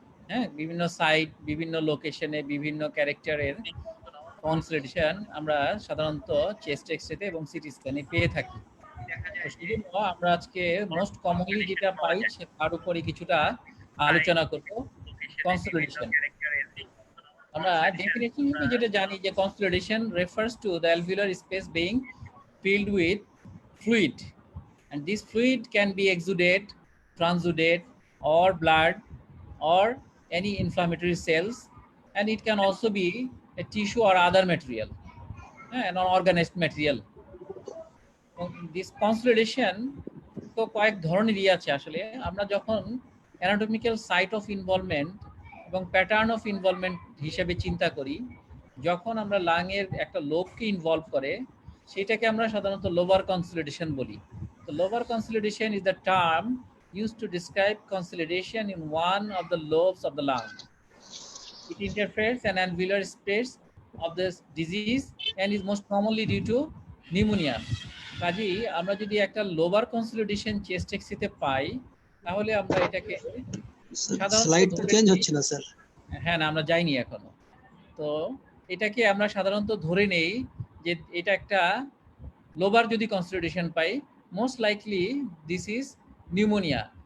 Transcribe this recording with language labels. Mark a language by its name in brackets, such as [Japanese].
[Bangla] হ্যাঁ, বিভিন্ন সাইট, বিভিন্ন লোকেশনে, বিভিন্ন ক্যারেক্টারের কনসলিডেশন আমরা সাধারণত চেস্ট এক্সরেতে এবং সিটি স্ক্যানে পেয়ে থাকি। তো সেজন্য আমরা আজকে মোস্ট কমনলি যেটা পাই তার উপরে কিছুটা আলোচনা করব, কনসলিডেশন। আমরা ডেফিনেশন হিসেবে যেটা জানি যে [English] Consolidation refers to the alveolar space being filled with fluid, and this fluid can be exudate, transudate, or blood, or any inflammatory cells, and it can also be a tissue or other material, an organized material. This consolidation [Bangla] তো কয়েক ধরনেরই আছে। আসলে আমরা যখন anatomical site of involvement এবং pattern of involvement হিসেবে চিন্তা করি, যখন আমরা লাংয়ের একটা লোবকে ইনভলভ করে, সেটাকে আমরা সাধারণত লোবার কনসলিডেশন বলি। তো [English] Lobar consolidation is the term used to describe consolidation in one of the lobes of the lung. It interferes an alveolar space of this disease and is most commonly due to pneumonia. [Bangla] কাজেই আমরা যদি একটা lobar consolidation chest এক্সিতে পাই, তাহলে আমরা এটাকে slide সাধারণত change হচ্ছে না স্যার। হ্যাঁ, না, আমরা যাইনি এখনো। তো এটাকে আমরা সাধারণত ধরে নেই যে এটা একটা লোবার যদি consolidation pi, [English] Most likely this is pneumonia.